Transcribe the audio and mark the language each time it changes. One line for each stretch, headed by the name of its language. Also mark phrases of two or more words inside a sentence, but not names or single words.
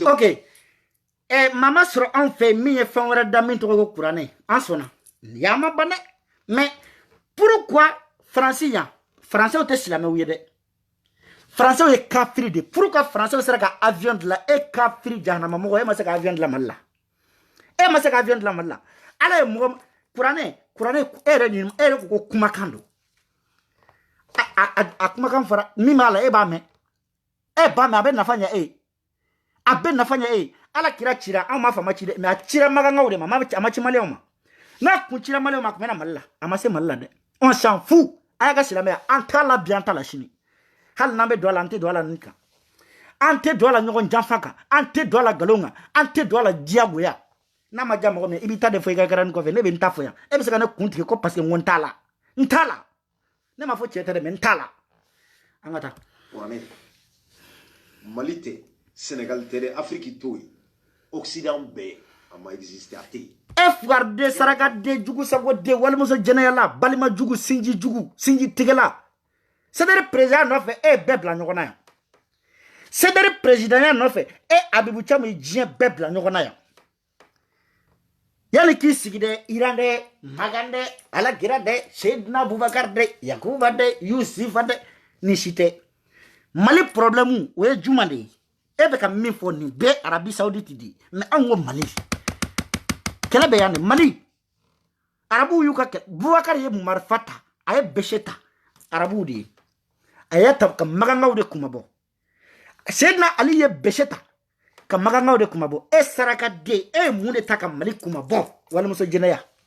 Bambara: ok maa ma sɔrɔ anw fɛ min ye fɛn wɛrɛ da min tɔgɔ ko kuranɛ an sɔnna y'a ma ban dɛ
French: mais pourquoi
Bambara: Faransi yan Français tɛ silamɛw ye dɛ Français ye kafiri de pourquoi Français sera ka avion dilan e kafiri jahanama mɔgɔ e ma se ka avion dilan Mali la e ma se ka avion dilan Mali la Ala ye mɔgɔ kuranɛ e yɛrɛ ko kumakan don a kumakan fɔra min b'a la e b'a mɛn e b'a mɛn a bɛ nafa ɲɛ e a bɛ nafa ɲɛ e Ala kira cira anw m'a fɔ a ma ci dɛ mais a cira magangaw de ma a ma ci maliyɛnw ma n'a kun cira maliyɛnw ma a kun bɛ na Mali la a ma se Mali la dɛ
French: on s'en fout
Bambara: a y'a ka silamɛya an t'a la bi an t'a la sini hali n'an bɛ don a la an tɛ don a la nin kan an tɛ don a la ɲɔgɔn janfa kan an tɛ don a la nkalon kan an tɛ don a la diyagoya n'a ma diya mɔgɔ min i b'i ta de fɔ i ka garanni kɔfɛ ne bɛ n ta fɔ yan e bɛ se ka ne kun tigɛ ko
French: parce que
Bambara: n ko n t'a la ne ma fɔ cɛ tɛ dɛ mais n t'a la an ka taa kuranɛ Mali tɛ Sénégal tɛ dɛ Afrique t'o ye Occident bɛɛ a ma existé a tɛ yen FRD saraka de jugu sago de walimuso jɛnɛyala balima jugu sinji tigɛla
French: c'est-à-dire président
Bambara: nɔfɛ e bɛɛ bila ɲɔgɔn na yan c'est-à-dire présidenya nɔfɛ e Abibu Camu ye diɲɛ bɛɛ bila ɲɔgɔn na yan yali k'i sigi dɛ Iran dɛ Magan dɛ Alakira dɛ Seydina Abubakar dɛ Yakuba dɛ Yusufa dɛ ni si tɛ Mali problème o ye juma de ye e bɛ ka min fɔ nin bɛɛ Arabie Saoudite de mais anw ko Mali kɛlɛ bɛ yan de Mali arabuw y'u ka kɛlɛ Bubakar ye marifa ta a ye bɛsɛ ta arabuw de ye a y'a ta ka magangaw de kumabɔ Seydina Ali ye bɛsɛ ta ka magangaw de kumabɔ e saraka den e ye mun de ta ka Mali kumabɔ walimuso jɛnɛya